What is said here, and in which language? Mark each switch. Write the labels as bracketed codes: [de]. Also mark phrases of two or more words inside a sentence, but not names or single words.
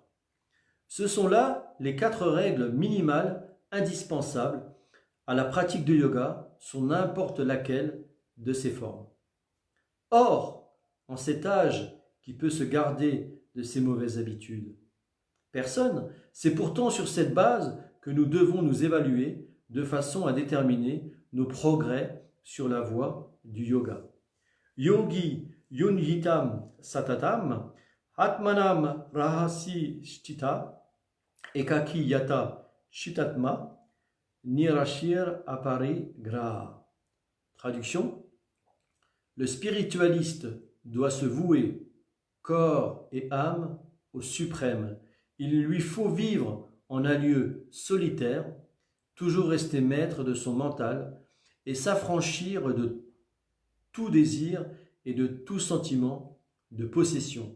[fr] Ce sont là les 4 règles minimales indispensables à la pratique du yoga sous n'importe laquelle de ses formes. Or, en cet âge qui peut se garder de ces mauvaises habitudes? Personne. C'est pourtant sur cette base que nous devons nous évaluer de façon à déterminer nos progrès sur la voie du yoga. [sa] योगी युञ्जितं सततम् आत्मानं रहसि स्थित एकाकी यत चितात्मा निराशीर् अपरि ग्रह. [fr] Traduction: le spiritualiste doit se vouer corps et âme au suprême. Il lui faut vivre en un lieu solitaire, toujours rester maître de son mental et s'affranchir de tout désir et de tout sentiment de possession.